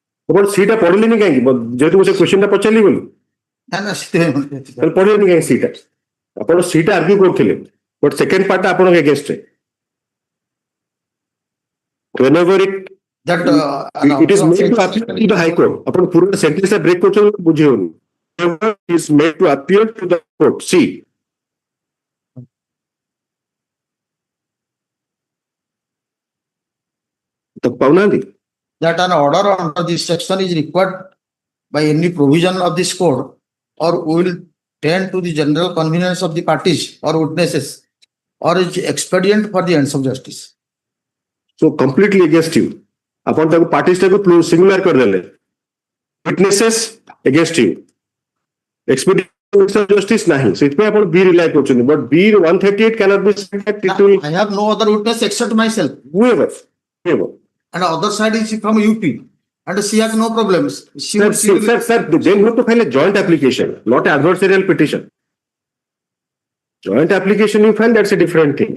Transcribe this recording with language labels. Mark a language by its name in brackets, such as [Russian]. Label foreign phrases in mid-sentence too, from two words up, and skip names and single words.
[Odia] ଆପଣ ସିଟା ପଢିଲେନି କାହିଁକି ଯେହେତୁ ମୁଁ ସେ କ୍ୱେଶ୍ଚନଟା ପଚାରିଲି ବୋଲି ନା ନା ସେଥିପାଇଁ ତାହେଲେ ପଢିଲେନି କାହିଁକି ସିଟା ଆପଣ ସିଟା ଆର୍ଗ୍ୟୁ କରୁଥିଲେ [English] but second partଟା [Odia] ଆପଣଙ୍କ ଏଗେନ୍ଷ୍ଟରେ whenever [English] that it is made to appear to the High Court [Odia] ଆପଣ ପୁରା ସେଣ୍ଟେନ୍ସଟା ବ୍ରେକ୍ କରୁଛନ୍ତି ବୁଝି ହଉନି [English] whenever is made to appear to the court see [Odia] ତ ପାଉନାହାନ୍ତି [English] that an order under this section is required by any provision of this code or will tend to the general convenience of the parties or witnesses or is expedient for the ends of justice. so completely against you [Odia] ଆପଣ ତାକୁ ପାର୍ଟିସଟାକୁ ସିଙ୍ଗୁଲାର କରିଦେଲେ [English] witnesses against you expedient justice [Odia] ନାହିଁ ସେଥିପାଇଁ ଆପଣ ବି ରିଲାଏ କରୁଛନ୍ତି [English] but b 138 cannot be said that it will I have no other witness except myself whoever and the other side is from UP and she has no problems. sir, then you have to file a joint application not adversarial petition joint application you file that's a different thing